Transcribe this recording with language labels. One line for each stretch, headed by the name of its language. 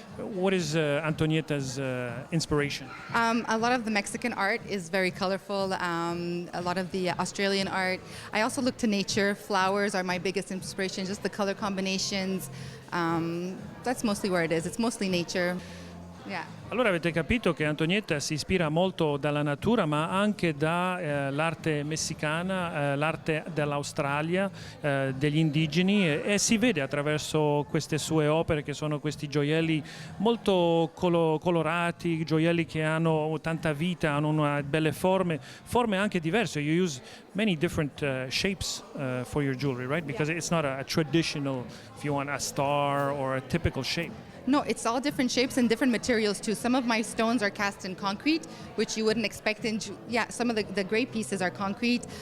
English: What is Antonietta's inspiration? A lot of the Mexican art is very colorful. A lot of the Australian art. I also look to nature. Flowers are my biggest inspiration. Just the color combinations. That's mostly where it is. It's mostly nature. Yeah.
Italian: Allora avete capito che Antonietta si ispira molto dalla natura, ma anche dall'arte messicana, l'arte dell'Australia, degli indigeni, e si vede attraverso queste sue opere, che sono questi gioielli molto colorati, gioielli che hanno tanta vita, hanno una belle forme anche diverse.
English: You use many different shapes for your jewelry, right? Because it's not a traditional, if you want, a star or a typical shape. No, it's all different shapes and different materials too. some of my stones are cast in concrete, which you wouldn't expect some of the gray pieces are concrete.